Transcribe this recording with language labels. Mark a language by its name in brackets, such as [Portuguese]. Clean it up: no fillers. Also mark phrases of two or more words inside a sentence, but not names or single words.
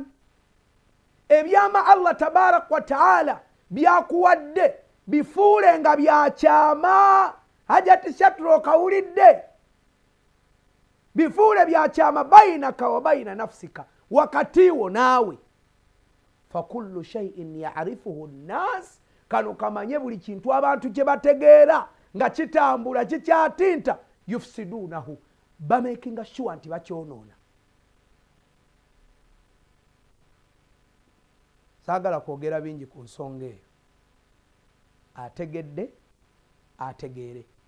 [Ganda] Ebyama [Arabic] الله تبارك وتعالى [Ganda] byakuwadde bifuule nga byakyama. Hajati Shatro kawulidde. Bifuule byakyama [Arabic] بينك وبين نفسك. [Ganda] Wakati wo naawe. [Arabic] فكل شيء يعرفه الناس. [Ganda] Kano kamanye buli kintu abantu kye bategeera nga kitambula kikyatinta yufsidunahu. Bamakinga sure nti bakyonoona. Saagala kwogera bingi ku nsonga eyo. Ategedde ategeere.